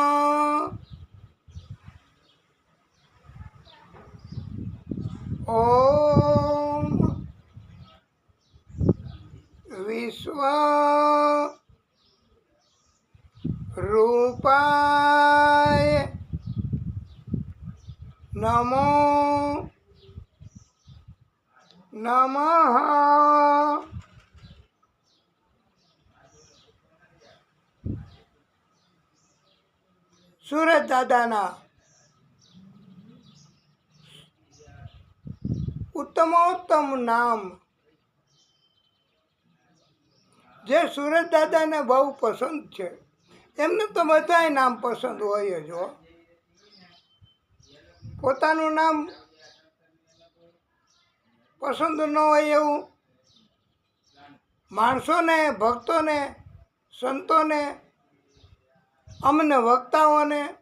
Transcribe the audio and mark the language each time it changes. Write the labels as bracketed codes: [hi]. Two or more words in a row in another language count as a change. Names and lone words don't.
[sa] ओम विश्व रूपाय नमो नमः। [gu] સૂરજ દાદાના ઉત્તમોત્તમ નામ જે સુરજ દાદાને બહુ પસંદ છે, એમને તો બધાય નામ પસંદ હોય જ હો. પોતાનું નામ પસંદ ન હોય એવું માણસોને, ભક્તોને, સંતોને, અમને વક્તાઓને